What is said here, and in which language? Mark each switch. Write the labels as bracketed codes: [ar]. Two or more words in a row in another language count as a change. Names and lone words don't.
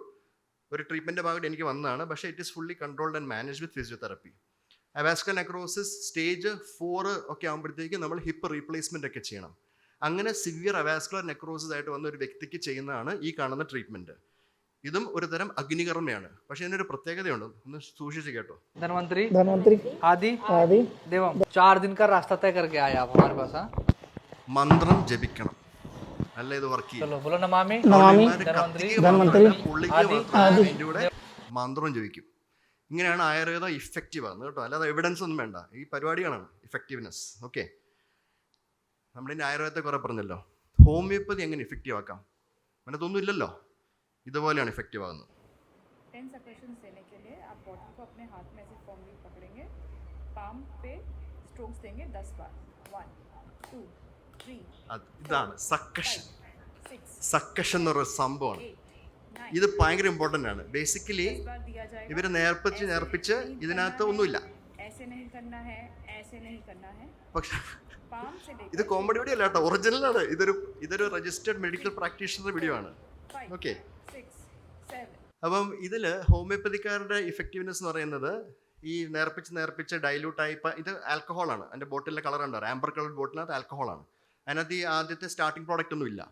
[ml] ഒരു ട്രീറ്റ്മെൻറ്റ് ഭാഗമായിട്ട് എനിക്ക് വന്നതാണ്. പക്ഷേ [en] it is fully controlled and manage with physiotherapy. avascular necrosis stage 4 [ml] ഒക്കെ ആകുമ്പോഴത്തേക്ക് നമ്മൾ [en] hip replacement [ml] ഒക്കെ ചെയ്യണം. അങ്ങനെ [en] severe avascular necrosis [ml] ആയിട്ട് വന്ന ഒരു വ്യക്തിക്ക് ചെയ്യുന്നതാണ് ഈ കാണുന്ന ട്രീറ്റ്മെൻറ്റ്. ഇതും ഒരു തരം അഗ്നികർമ്മയാണ്. പക്ഷെ ഇതിനൊരു പ്രത്യേകതയുണ്ട്, ഒന്ന് സൂക്ഷിച്ച് കേട്ടോ. [hi] धनवंतरी आदि देवम 4 दिन का रास्ता तय करके आए आप हमारे पास. [ml] മന്ത്രം ജപിക്കണം, അല്ല ഇത് വർക്ക് ചെയ്യും. [hi] चलो बोलो नमामि [ml] മന്ത്രം ജപിക്കും. ഇങ്ങനെയാണ് ആയുർവേദം ഇഫക്റ്റീവ് ആകുന്നത് കേട്ടോ, അല്ലാതെ എവിഡൻസ് ഒന്നും വേണ്ട. ഈ പരിപാടികളാണ് ഇഫക്റ്റീവ്നെസ്. ഓക്കെ, നമ്മളിൻ്റെ ആയുർവേദത്തെ കുറെ പറഞ്ഞല്ലോ. ഹോമിയോപ്പതി എങ്ങനെ ഇഫക്റ്റീവ് ആക്കാം? അങ്ങനത്തൊന്നും ഇല്ലല്ലോ. ഇതുപോലെയാണ് ഇഫക്റ്റീവ് ആകുന്നത്. [hi] 10 सेकंड्स देने के लिए आप बॉटल को अपने हाथ में ऐसे फर्मली पकड़ेंगे, पाम पे स्ट्रोक्स देंगे 10 बार. 1 2 3 [ml] ഇതാണ് സക്കഷൻ. [hi] 6 [ml] സക്കഷൻ എന്ന് പറയുന്ന സംഭവമാണ്. [hi] 8 9 [ml] ഇത് ഭയങ്കര ഇമ്പോർട്ടൻ്റ് ആണ്. ബേസിക്കലി [hi] 10 बार दिया जाएगा. [ml] ഇവർ നേർപ്പിച്ച് ഇതിനകത്ത് ഒന്നുമില്ല. [hi] ऐसे नहीं करना है, ऐसे नहीं करना है. [ml] പക്ഷെ [hi] पाम से लेकर [ml] ഇത് [en] comedy video [ml] അല്ല കേട്ടോ, ഒറിജിനലാണ്. ഇതൊരു [en] registered medical practitioner video [ml] ആണ്. [hi] 5 [ml] ഓക്കെ, [hi] 6 7 [ml] അപ്പം ഇതിൽ ഹോമിയോപ്പതിക്കാരുടെ ഇഫക്റ്റീവ്നെസ് എന്ന് പറയുന്നത് ഈ നേർപ്പിച്ച് ഡൈല്യൂട്ടായി. ഇപ്പം ഇത് ആൽക്കഹോളാണ്. അതിൻ്റെ ബോട്ടിലിൻ്റെ കളർ ഉണ്ടാവും, [en] amber color [ml] ബോട്ടിലിനകത്ത് ആൽക്കഹോളാണ്. അതിനകത്ത് ഈ ആദ്യത്തെ [en] starting product [ml] ഒന്നും ഇല്ല.